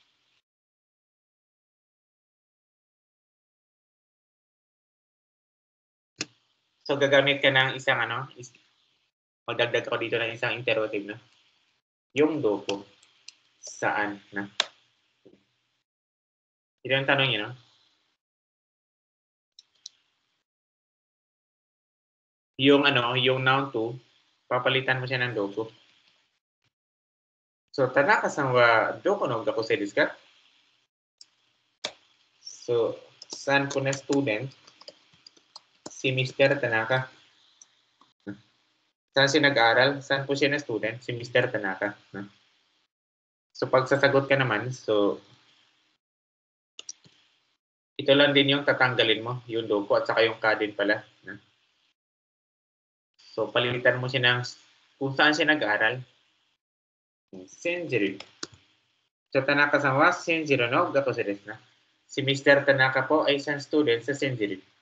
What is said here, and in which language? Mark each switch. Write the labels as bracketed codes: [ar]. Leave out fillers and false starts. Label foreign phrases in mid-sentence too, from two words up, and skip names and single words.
[tl] So, gagamit ka ng isang magdagdag ko dito ng isang interrogative, no? Yung doko. Saan, na? Ito yung tanong niya, no? Yung noun 2, papalitan mo siya ng doko. [ja] So、田中さんはどこの学生ですか? [tl] So, saan po na student si Mr. Tanaka? Saan siya nag-aral? Saan po siya na student? Si Mr. Tanaka. So, pag sasagot ka naman, so, ito lang din yung tatanggalin mo, yung doko at saka yung ka din pala. So, palitan mo siya ng kung saan siya nag-aral. Senjiru. So, [ja] 田中さんはセンジルの学生ですな. [tl] Si Mr. Tanaka po ay isang student sa Senjiru.